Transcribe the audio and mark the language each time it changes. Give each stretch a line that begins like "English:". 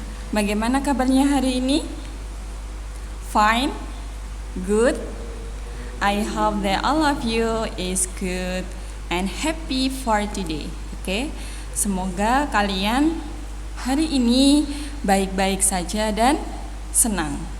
Indonesian: Bagaimana kabarnya hari ini?
English: Fine? Good? I hope that all of you is good and happy for today. Okay?
Indonesian: Semoga kalian hari ini baik-baik saja dan senang.